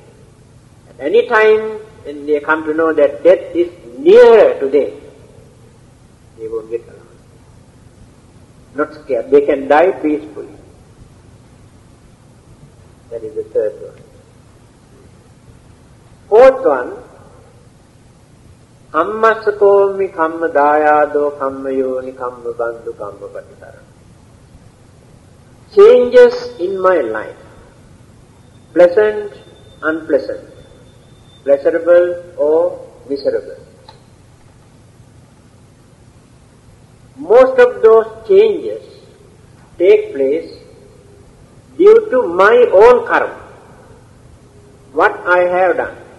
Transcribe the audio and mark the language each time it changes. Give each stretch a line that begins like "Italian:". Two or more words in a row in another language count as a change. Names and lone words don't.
English: At any time when they come to know that death is nearer to them, they won't get alarmed. Not scared. They can die peacefully. That is the third one. Fourth one,
Pali: Kammasakomi kamma dayado kamma yoni kamma bandhu kamma patitara.
English: Changes in my life, pleasant, unpleasant, pleasurable or miserable. Most of those changes take place due to my own karma, what I have done.